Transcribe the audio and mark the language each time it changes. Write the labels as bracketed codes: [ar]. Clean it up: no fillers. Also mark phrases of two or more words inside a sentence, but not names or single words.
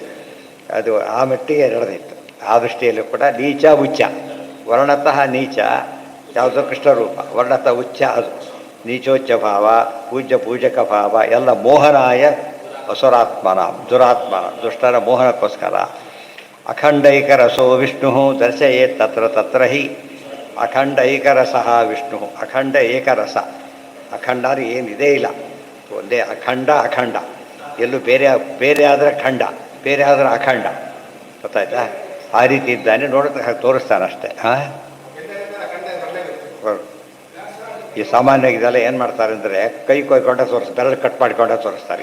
[kn] ಅದು ಆ ಮಟ್ಟಿಗೆ ನಡೆದಿತ್ತು. ಆ ದೃಷ್ಟಿಯಲ್ಲೂ ಕೂಡ ನೀಚ ಉಚ್ಚ. ವರ್ಣತಃ ನೀಚ ಯಾವುದೋ ಕೃಷ್ಣ ರೂಪ, ವರ್ಣತಃ ಉಚ್ಚ ಅದು ನೀಚೋಚ್ಚ ಭಾವ, ಪೂಜ್ಯ ಪೂಜಕ ಭಾವ ಎಲ್ಲ ಮೋಹನಾಯ ಅಸುರಾತ್ಮನ, ದುರಾತ್ಮನ, ದುಷ್ಟರ ಮೋಹನಕ್ಕೋಸ್ಕರ. [sa] ಅಖಂಡೈಕರಸೋ ವಿಷ್ಣು ದರ್ಶಯೇ ತತ್ರ ತತ್ರ ಹಿ. ಅಖಂಡೈಕರಸಃ ವಿಷ್ಣು, ಅಖಂಡ ಏಕರಸ. [kn] ಅಖಂಡ ಅಂದರೆ ಏನಿದೆ ಇಲ್ಲ, ಒಂದೇ ಅಖಂಡ. ಅಖಂಡ ಎಲ್ಲೂ ಬೇರೆ ಆದರೆ ಖಂಡ, ಬೇರೆ ಆದರೆ ಅಖಂಡ. ಗೊತ್ತಾಯ್ತಾ? ಆ ರೀತಿ ಇದ್ದಾನೆ. ನೋಡಿದ್ರೆ ತೋರಿಸ್ತಾನಷ್ಟೇ. ಹಾಂ, ಈ ಸಾಮಾನ್ಯವಾಗಿ ಇದೆಲ್ಲ ಏನು ಮಾಡ್ತಾರೆ ಅಂದರೆ ಕೈ ಕೊಯ್ಕೊಂಡ ತೋರಿಸ್ತಾರೆ, ಬೆರಳು ಕಟ್ ಮಾಡಿಕೊಂಡ ತೋರಿಸ್ತಾರೆ.